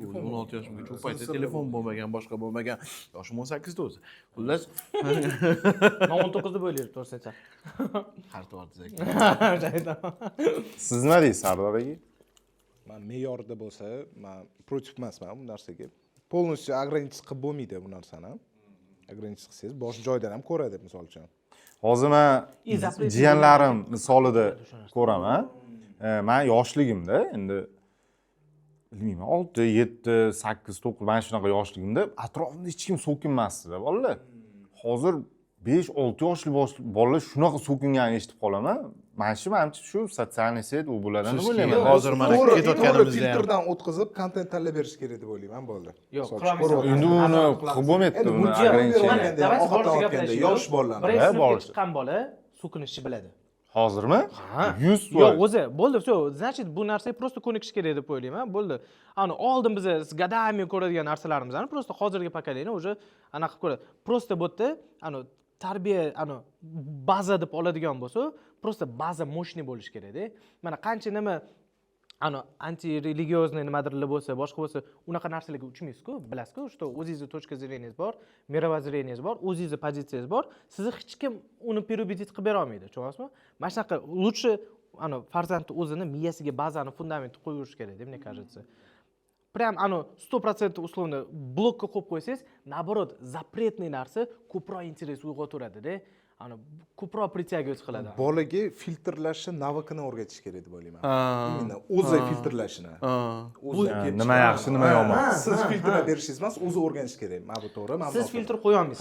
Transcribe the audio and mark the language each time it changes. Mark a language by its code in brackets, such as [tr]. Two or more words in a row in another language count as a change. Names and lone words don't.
[uz] 16 yoshimgacha u paytda telefon bo'lmagan, boshqa bo'lmagan. Yoshim 18 da o'zi. Xullas, Men 19 deb o'ylayman, to'g'risi. har to'g'ri. Siz nima deysiz, Sardor aka? Men me'yorida bo'lsa, men против emasman bu narsaga. [ru] Полностью ограничить [uz] qilib bo'lmaydi bu narsani. Ограничить qilsangiz bosh joydan ham ko'radi, misol uchun. Hozir men jiyanlarim misolida ko'raman. Men yoshligimda endi bilmayman 6, 7, 8, 9 mana shunaqa yoshligimda atrofimda hech kim so'kinmasdi-da, bolalar. Hozir 5, 6 yoshli bolalar shunaqa so'kinganini eshitib qolaman. Mana shu menimcha shu sotsial set u bulardan deb o'ylayman. Hozir mana ketayotganimizda ham filtrdan o'tkazib, kontent tanlab berish kerak deb o'ylayman, bo'ldi. Yo'q, Endi uni qilib bo'lmaydi, uni ограничение. Yosh bolalar. Birinchi chiqqan bola so'kinishni biladi. Hozirmi? 100%. Yo'q, o'zi bo'ldi, [ru] все, значит, [uz] bu narsaga просто ko'nikish kerak deb o'ylayman. Bo'ldi. Oldin biz gadami ko'radigan narsalarimizni просто hozirgi [ru] pokoleniya уже [uz] anaqa qilib ko'radi. Просто bu yerda tarbiya baza deb oladigan bo'lsa, просто baza мощный bo'lish kerak-da. Mana qancha nima anti religiozniy nimadirlar bo'lsa, boshqa bo'lsa, unaqa narsalarga uchmaysiz-ku, bilasiz-ku, что o'zingizning [ru] точка зрениyangiz [uz] bor, мировоззрениyangiz bor, o'zingizning pozitsiyangiz bor. Sizni hech kim uni переубедить qilib bera olmaydi, tushunasizmi? Mana shunaqa лучше farzandni o'zini miyasiga bazani, fundamentni qo'yib yurish kerak, deb [ru] мне кажется. [uz] прям anu 100% условно blokka qo'yib qo'ysangiz, [ru] наоборот, запретный [uz] narsa ko'proq interes uyg'otaveradi-da. Ani ko'proq prитягивать qiladi. Bolaga filtrlashni navikini o'rgatish kerak deb o'ylayman. Именно o'zi filtrlashni. O'zi nima yaxshi, nima yomon. Siz filtrlab berishingiz emas, o'zi o'rganish kerak. Mana bu to'g'ri, mana bu. Siz filtr qo'ya olmaysiz.